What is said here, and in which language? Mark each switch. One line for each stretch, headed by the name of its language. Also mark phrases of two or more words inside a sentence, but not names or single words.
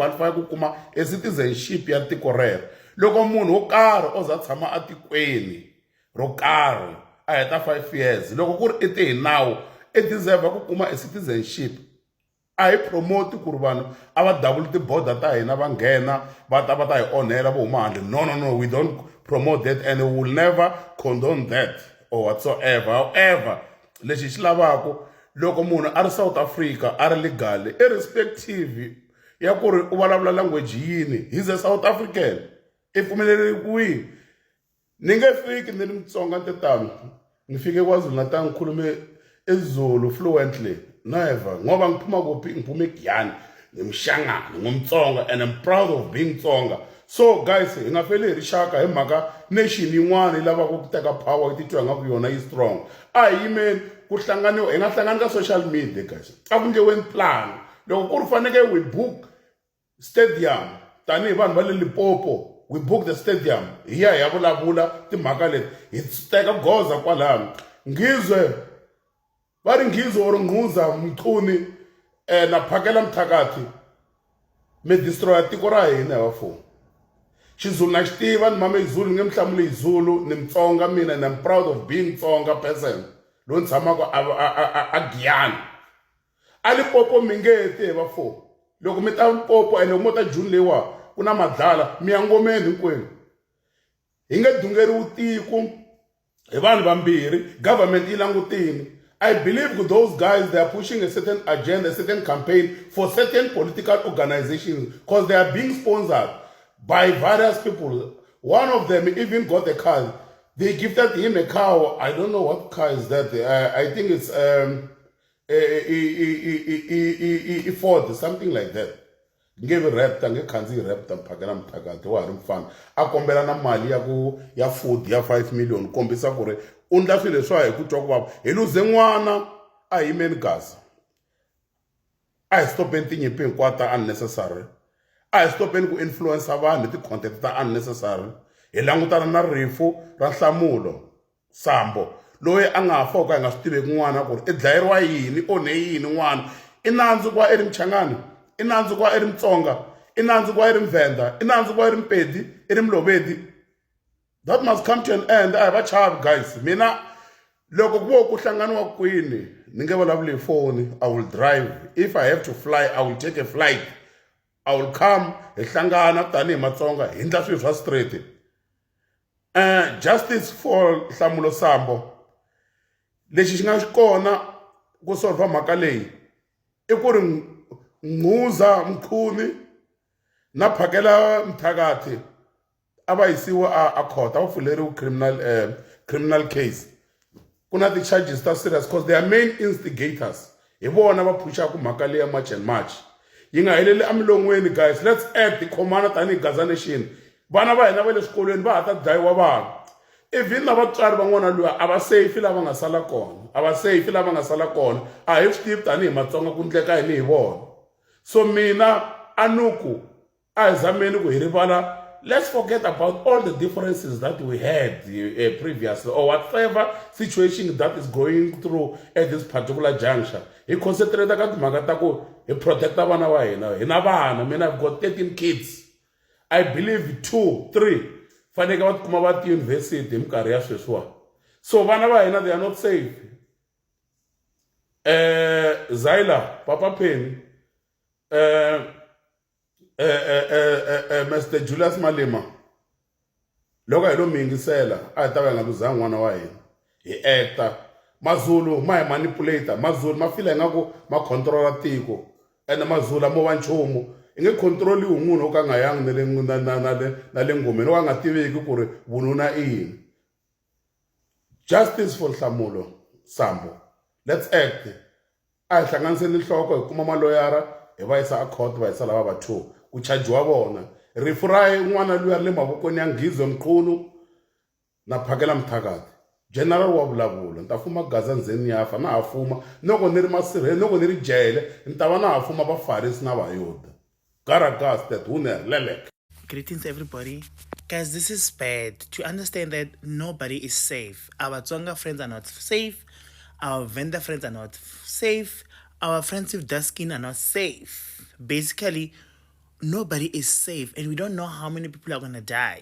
Tsonga: qualify ku kuma a citizenship ya tiko rero loko munhu wo karhi o za tshama a tikweni ro karhi a heta 5 years loko ku ri i te hi nawu i deserve ku kuma a citizenship a hi promote ku ri vanhu a va double ti-border ta hina va nghena va ta hi onhela vo huma handle no
English: we don't promote that and we will never condone that or whatsoever.
Tsonga: However lexi xi lavaka loko munhu a ri South Africa a ri legal irrespective ya ku ri u vulavula language yini
English: he's a South African
Tsonga: i pfumeleriwile ni nge fiki ni ri Mutsonga tetano ni fike KwaZulu-Natal
Zulu: ngikhulume isiZulu fluently never ngoba ngiphuma kuphi ngiphume eGiyani ngimshangana ngumtsonga
English: and I'm proud of being Tsonga.
Tsonga: So guys hi nga feli hi rixaka hi mhaka nation yin'wana yi lava ku teka power yi titwa nga ku yona yi strong a hi yimeni ku hlanganiwa hi nga hlangani ka
English: social media
Tsonga: guys a ku nge weni plan loko ku ri faneke
English: we book stadium
Tsonga: tanihi vanhu va le Limpopo
English: we book the stadium
Tsonga: hi ya vulavula timhaka leti hi teka goza kwalano Ngizwe va ri Ngizwe or Ngquza Mchuni na Phakela Mthakati mi destroy tiko ra hina hi va4 Xizulu na xi tiva ni mama Izulu nge mi hlamuli Izulu ni Mutsonga mina
English: and I'm proud of being Tsonga person
Tsonga: loyi ni tshamaka a Giyani a Limpopo mi nge ti hi va4 loko mi ta Limpopo and loko mo ta June leyiwa ku na madlala mi ya ngomeni hinkwenu hi nge dungeriwi tiko hi vanhu vambirhi government yi langutini.
English: I believe those guys, they are pushing a certain agenda, a certain campaign for certain political organizations because they are being sponsored by various people. One of them even got a car. They gifted him a car. I don't know what car is that. I think it's Ford, something like that. Gave a raptor,
Tsonga: nge kanzi raptor, Phakela Mthakati wa ri mfana. A kombela na mali ya food ya 5 million kombisa ku ri undla swilo leswa hi ku twa ku vava hi luze n'wana a hi yimeni Gaza a hi stopeni tinyimpi hinkwato ta unnecessary a hi stopeni ku influence vanhu hi ti-content ta unnecessary hi langutana na rifu ra Nhlamulo Sambo loyi a nga fa ka hi nga swi tiveki n'wana ku ri i dlayeriwa yini onhe yini n'wana i nandzu ku va i ri Mchangani i nandzu ku va i ri Mutsonga i nandzu ku va i ri Mvenda i nandzu ku va i ri Mpedi i ri Mlovedi.
English: That must come to an end. I have a child, guys.
Tsonga: Mina, loko ku hlanganiwa kwini, ni nge vulavuli hi phone.
English: I will drive. If I have to fly, I will take a flight. I will come.
Tsonga: Hi hlangana tanihi Matsonga. Hi endla swilo swa straight.
English: Justice for Nhlamulo Sambo.
Tsonga: lexi xi nga kona ku solva mhaka leyi I ku ri Ngquza Mkhuni na Phakela Mthakathi a va yisiwa a court a va pfuleriwa
English: criminal case
Tsonga: ku na ti-charges ta serious
English: because they are main instigators
Tsonga: hi vona va phuxaka mhaka leyi ya March and March yi nga heleli emilon'weni guys.
English: Let's act
Tsonga: khomana tanihi
English: Gaza Nation.
Tsonga: Vana va hina va le swikolweni va ha ta dlayiwa vanhu. Even na vatswari van'wana luya a va safe lava nga sala kona, a va safe lava nga sala kona, a hi swi tivi tanihi Matsonga ku endleka yini hi vona. So mina Anuku a hi zameni ku hi rivala.
English: Let's forget about all the differences that we had previously or whatever situation that is going through at this particular juncture.
Tsonga: Hi concentrate ka timhaka ta ku hi protecta vana va hina. Hina vana, mina
English: I've got 13 kids.
Tsonga: I believe 2, 3 faneke va tikuma va ti university hi minkarhi ya sweswiwa. So vana va hina
English: they are not safe.
Tsonga: Zaila, Papa Penny, Mr. Julius Malema, loko hi lo mingisela a hi ta va nga luzanga n'wana wa hina hi acta. Mazulu ma hi manipulator, Mazulu ma fila ingaku ma controla tiko and Mazulu mo va nchumu. I nge controliwi munhu o ka nga yangi na le ngomeni wa nga tiveki ku ri vununa I yini.
English: Justice for Nhlamulo Sambo. Let's act.
Tsonga: A hi hlanganiseni nhloko hi kuma maloyara hi va yisa a court va yisa lava va 2 ku chajiwa vona. Rifu ra n'wana luya le mavokweni ya Ngizwe Mqunu na Phakela Mthakathi. General wa vulavula ni ta fuma Gaza ndzeni yafa na ha fuma loko ni ri masirheni loko ni ri jele ni ta va na ha fuma vafarisi na vayuda.
English: Greetings everybody. Guys, this is bad. To understand that nobody is safe. Our Tsonga friends are not safe. Our Venda friends are not safe. Our friends with dark skin are not safe. Basically, nobody is safe and we don't know how many people are going to die.